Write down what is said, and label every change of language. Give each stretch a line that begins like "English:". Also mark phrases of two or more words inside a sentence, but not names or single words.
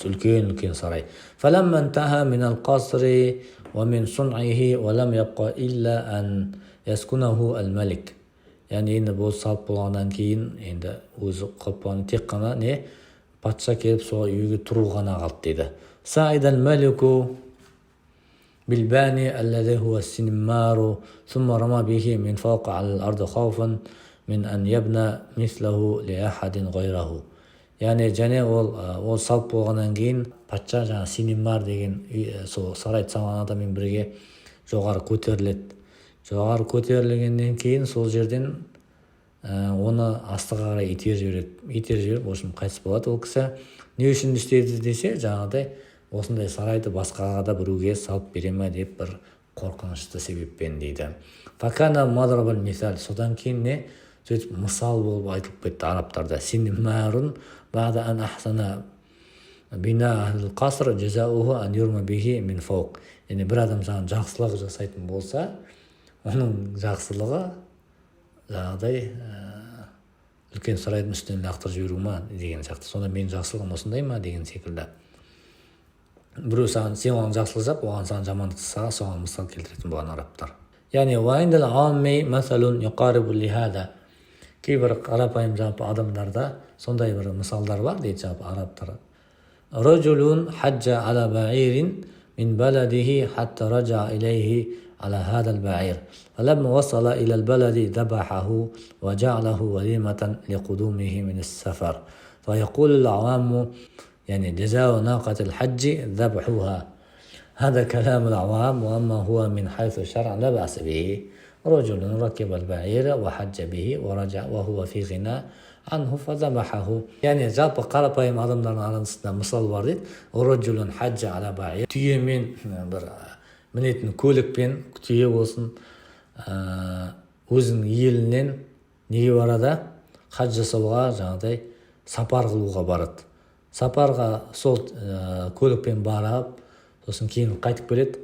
Kazakh: Үлкен сарай.
Arabic: فَلَمَّا انْتَهَى مِنَ الْقَصْرِ وَمِنْ صُنْعِهِ وَلَمْ يَبْقَ إِلَّا أَنْ يَسْكُنَهُ الْمَلِكُ.
Kazakh: яғни енді бұл салып болғаннан кейін енді өзі қопаны тек қана не патша келіп сол үйге тұру ғана қалды дейді.
Arabic: صعد الملك بالباني الذي هو السنمار ثم رمى به من فوق على الأرض خوفا من أن يبنى مثله لأحد غيره.
Kazakh: Яғни және ол салып болғаннан кейін патша жаңа Синемар деген сол сарайды салған адаммен бірге жоғары көтеріледі. Жоғары көтерілгеннен кейін сол жерден оны астыға қарай итер жіберіп,
Russian: в общем,
Kazakh: қайтыс болады ол кісі. Не үшін істеді десе, жаңағыдай осындай сарайды басқаға да біреуге салып бере ме деп бір қорқынышты себеппен дейді.
Arabic: فكان مضرب المثل.
Kazakh: Содан кейін не сөйтіп мысал болып айтылып кетті арабтарда.
Arabic: سنمار بعد أن أحسن بناء أهل القصر جزاؤه أن يرمى به من فوق.
Kazakh: Яғни бір адам жаңағы жақсылық жасайтын болса, оның жақсылығы жаңағыдай үлкен сарайдың үстінен лақтырып жіберу ма деген сияқты. Сонда менің жақсылығым осындай ма деген секілді. Біреу саған сен оған жақсылық жасап, оған саған жамандық жасаса, соған мысал келтіретін болған арабтар.
Arabic: يعني وعند العامة مثل يقارب لهذا.
Kazakh: Кейбір қарапайым жалпы адамдарда сондай бір мысалдар бар дейді жалпы арабтар.
Arabic: رجل حج على بعير من بلده حتى رجع إليه على هذا البعير فلما وصل إلى البلد ذبحه وجعله وليمة لقدومه من السفر فيقول العوام يعني جزاء ناقة الحج ذبحها. هذا كلام العوام، وأما هو من حيث الشرع لا بأس به. رجل ركب البعير وحج به ورجع وهو في غنى عنه فذبحه.
Kazakh: يعني жалпы қарапайым адамдардың арасында мысал бар дейді.
Arabic: رجل حج على بعير.
Kazakh: Түйемен бір мінетін көлікпен, түйе болсын, өзінің елінен неге барады? Хадж жасауға, жаңағыдай сапар қылуға барады. Сапарға сол көлікпен барып, сосын кейін қайтып келеді.